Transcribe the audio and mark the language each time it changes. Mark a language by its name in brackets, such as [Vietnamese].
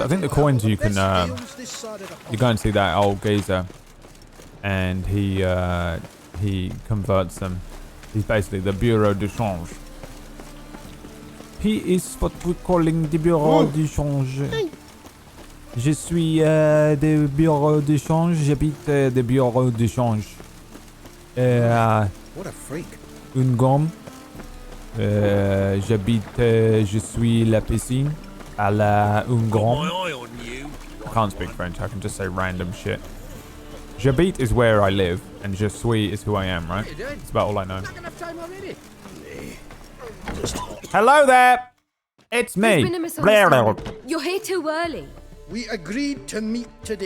[English] I think the coins you can. You go and see that old geezer, and he converts them. He's basically the Bureau de Change. He is what we're calling the Bureau de Change. [French] Je suis de Bureau de Change. J'habite de Bureau de Change. [English] What a freak. [French] Une gomme. Je suis la piscine à la une gomme. [English] I can't speak French. I can just say random shit. [French] J'habite [English] is where I live, and [French] je suis [English] is who I am, right? That's about all I know. Hello there! It's me! There's been a misunderstanding. You're here too early. We agreed to meet today.